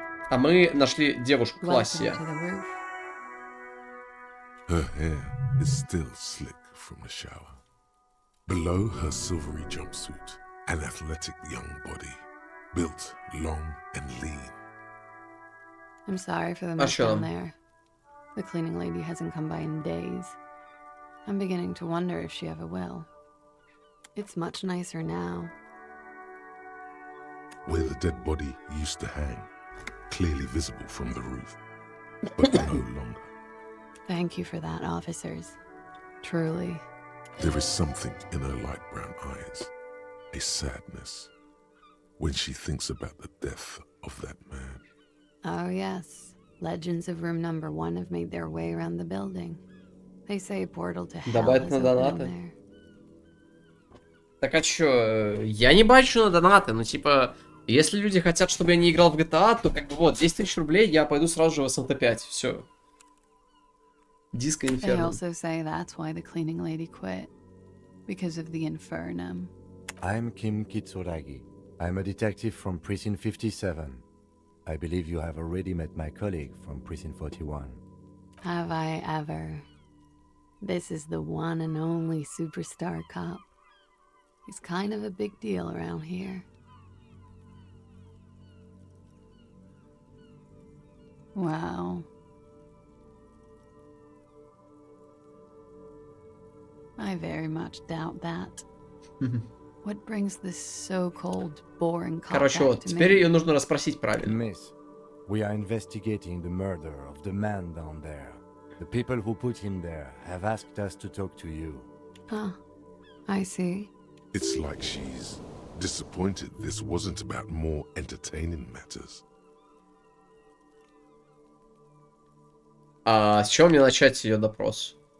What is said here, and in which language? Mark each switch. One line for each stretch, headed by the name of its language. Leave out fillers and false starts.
Russian: А мы нашли девушку Классия.
English: Her hair is still slick from the shower. Below her silvery jumpsuit, an athletic young body, built long and lean. I'm sorry for the mess down there. The cleaning lady hasn't come by in days. I'm beginning to wonder if she ever will. It's much nicer now. Where the dead body used to hang, clearly visible from the roof, but no longer. Thank you for that, officers. Truly. There is something in her light brown eyes, a sadness, when she thinks about the death of that man. Oh yes, legends of room number 1 have made their way around the building. They say a portal to hell is open in there.
Russian: Так а чё, я не бачу на донаты, ну типа, если люди хотят, чтобы я не играл в GTA, то как бы вот, 10 тысяч рублей, я пойду сразу же в СНТ-5, все. Диско Инферно.
English: They also say that's why the cleaning lady quit. Because of the Infernum. I'm Kim Kitsuragi. I'm a detective from Precinct 57. I believe you have already met my colleague from Precinct 41. Have I ever? This is the one and only superstar cop. He's kind of a big deal around here. Wow. I very much doubt that. What brings this so-called boring cop
Russian: Короче, вот, теперь ее нужно расспросить правильно.
English: Miss, we are investigating the murder of the man down there. The people who put him there have asked us to talk to you. Huh. I see. It's like she's disappointed this wasn't about more entertaining matters.
Russian: А с чего мне начать ее допрос?